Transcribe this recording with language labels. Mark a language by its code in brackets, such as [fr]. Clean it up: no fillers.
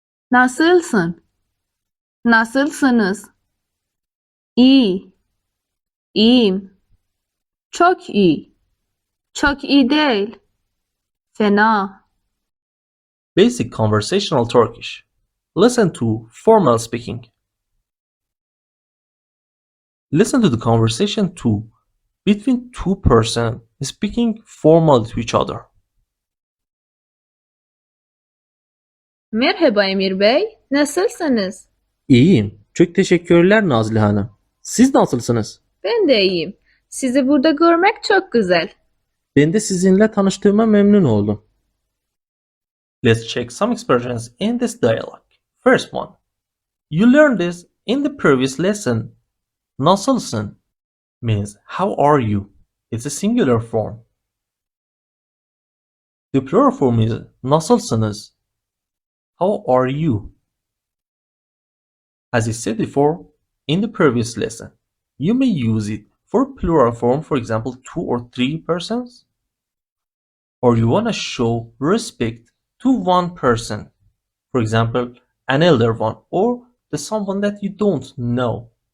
[tr] Nasılsın? Nasılsınız? İyi, iyiyim, çok iyi, çok iyi değil, fena. [en] Basic Conversational Turkish. Listen to formal speaking. Listen to the conversation between two persons speaking formally to each other. [tr] Merhaba Emir Bey, nasılsınız? İyiyim. Çok teşekkürler Nazlı Hanım. Siz nasılsınız? Ben de iyiyim. Sizi burada görmek çok güzel. Ben de sizinle tanıştığıma memnun oldum. [en] Let's check some expressions in this dialogue. First one. You learned this in the previous lesson. Nasılsın means how are you? It's a singular form. The plural form is nasılsınız? How are you? As I said before in the previous lesson, you may use it for plural form, for example, 2 or 3 persons, or you want to show respect to one person, for example, an elder one or the someone that you don't know.